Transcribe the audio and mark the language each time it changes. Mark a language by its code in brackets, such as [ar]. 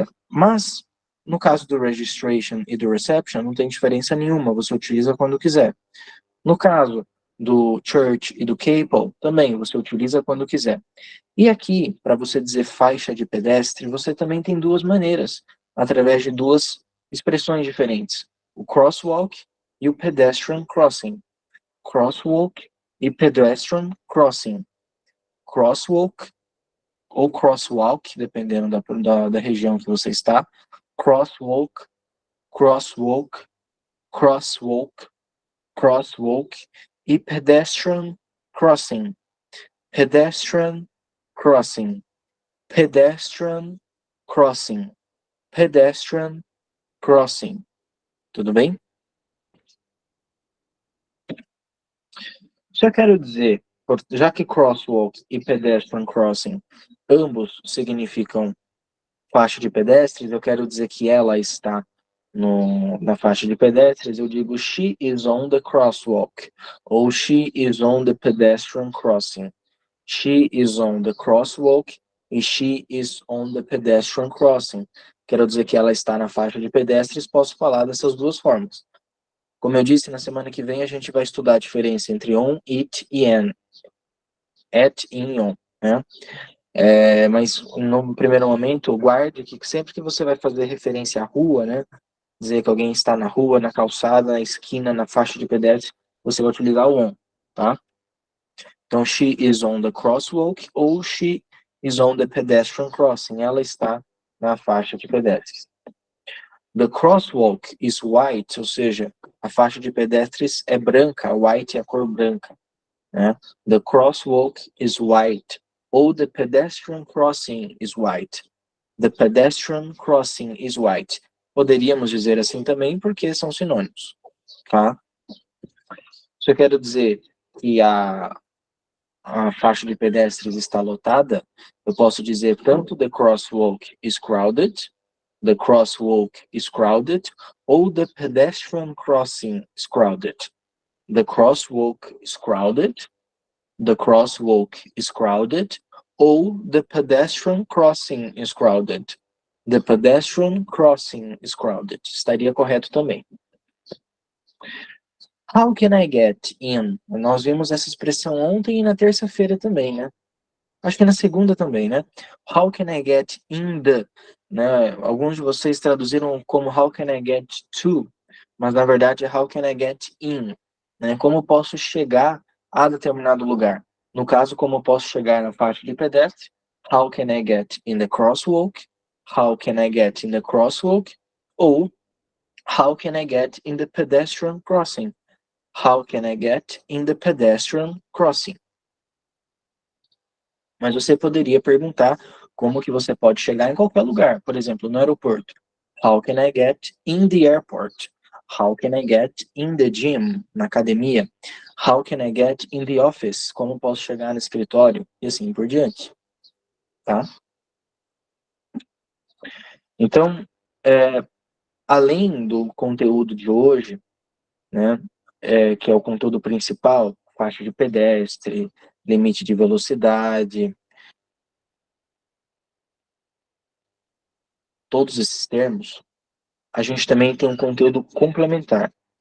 [pt] Mas, no caso do registration e do reception, não tem diferença nenhuma, você utiliza quando quiser. No caso do church e do chapel, também você utiliza quando quiser. E aqui, para você dizer faixa de pedestre, você também tem duas maneiras, através de duas expressões diferentes. O crosswalk e o pedestrian crossing. [en] Crosswalk e pedestrian crossing. [pt] Crosswalk ou crosswalk, dependendo da região que você está. [en] Crosswalk, crosswalk, crosswalk, crosswalk e pedestrian crossing. Pedestrian crossing. Pedestrian crossing. Pedestrian crossing. [pt] Tudo bem? Só quero dizer, já que crosswalk e pedestrian crossing ambos significam faixa de pedestres, eu quero dizer que ela está na faixa de pedestres, eu digo [en] she is on the crosswalk [pt] ou [en] she is on the pedestrian crossing. She is on the crosswalk e she is on the pedestrian crossing. [pt] Quero dizer que ela está na faixa de pedestres, posso falar dessas duas formas. Como eu disse, na semana que vem a gente vai estudar a diferença entre on, it e an. At e on, né? Mas no primeiro momento, guarde que sempre que você vai fazer referência à rua, né? Dizer que alguém está na rua, na calçada, na esquina, na faixa de pedestre, você vai utilizar o on, tá? [en] Então, she is on the crosswalk ou she is on the pedestrian crossing. [pt] Ela está na faixa de pedestres. [en] The crosswalk is white, [pt] ou seja, a faixa de pedestres é branca, white é a cor branca, né? [en] The crosswalk is white, ou the pedestrian crossing is white. The pedestrian crossing is white. [pt] Poderíamos dizer assim também porque são sinônimos, tá? Se eu quero dizer que a faixa de pedestres está lotada, eu posso dizer tanto [en] the crosswalk is crowded, the crosswalk is crowded, ou the pedestrian crossing is crowded. The crosswalk is crowded, the crosswalk is crowded, ou the pedestrian crossing is crowded. The pedestrian crossing is crowded. [pt] Estaria correto também. [en] How can I get in? [pt] Nós vimos essa expressão ontem e na terça-feira também, né? Acho que na segunda também, né? [en] How can I get in the? [pt] Né? Alguns de vocês traduziram como [en] how can I get to? [pt] Mas na verdade é [en] how can I get in? [pt] Né? Como posso chegar a determinado lugar? No caso, como posso chegar na faixa de pedestre? [en] How can I get in the crosswalk? How can I get in the crosswalk? Ou how can I get in the pedestrian crossing? How can I get in the pedestrian crossing? [pt] Mas você poderia perguntar como que você pode chegar em qualquer lugar. Por exemplo, no aeroporto. [en] How can I get in the airport? How can I get in the gym? [pt] Na academia. [en] How can I get in the office? [pt] Como posso chegar no escritório? E assim por diante. Tá? Então, além do conteúdo de hoje, né, que é o conteúdo principal, faixa de pedestre, limite de velocidade, todos esses termos, a gente também tem um conteúdo complementar.